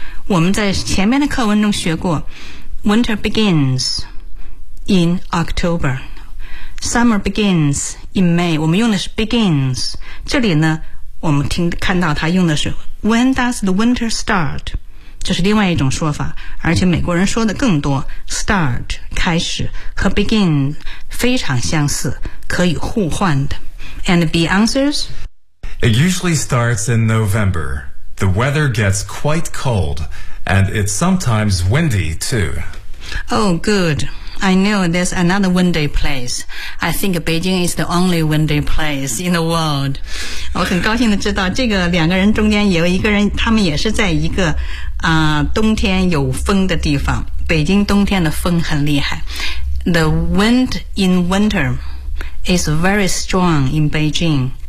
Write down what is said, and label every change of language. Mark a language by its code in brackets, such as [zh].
[zh] 我们在前面的课文中学过 [en] Winter begins in October Summer begins in May [zh] 我们用的是 begins 这里呢我们听看到他用的是 [en] When does the winter start [zh] 这是另外一种说法而且美国人说的更多 start 开始和 begin 非常相似可以互换的 [en] And B answers It usually starts in NovemberThe weather gets quite cold, and it's sometimes windy, too. Oh, good. I know there's another windy place. I think Beijing is the only windy place in the world. [zh] 我很高兴地知道这个两个人中间有一个人他们也是在一个、冬天有风的地方。北京冬天的风很厉害。 [en] The wind in winter is very strong in Beijing.